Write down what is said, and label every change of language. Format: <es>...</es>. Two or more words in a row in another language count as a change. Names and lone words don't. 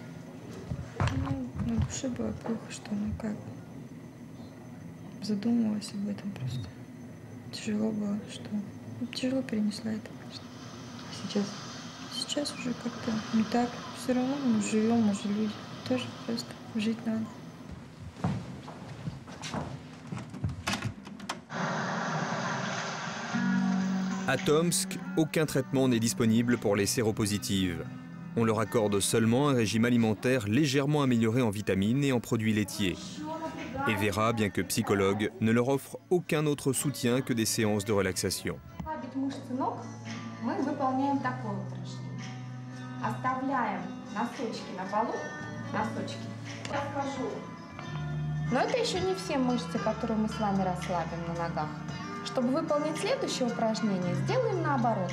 <ru>На душе было плохо, что задумывалась об этом просто. Тяжело было, что тяжело перенесла это, конечно. А сейчас? Сейчас уже как-то не так. Все равно мы живем, мы же люди. Тоже просто жить надо.</ru> <fr>À Tomsk, aucun traitement n'est disponible pour les séropositives. On leur accorde seulement un régime alimentaire légèrement amélioré en vitamines et en produits laitiers. Et Vera, bien que psychologue, ne leur offre aucun autre soutien que des séances de relaxation.</fr> <ru>Мы выполняем такое упражнение. Оставляем носочки на полу, носочки. Расскажу. Но это еще не все мышцы, которые мы с вами расслабим на ногах. Чтобы выполнить следующее упражнение, сделаем наоборот.</ru>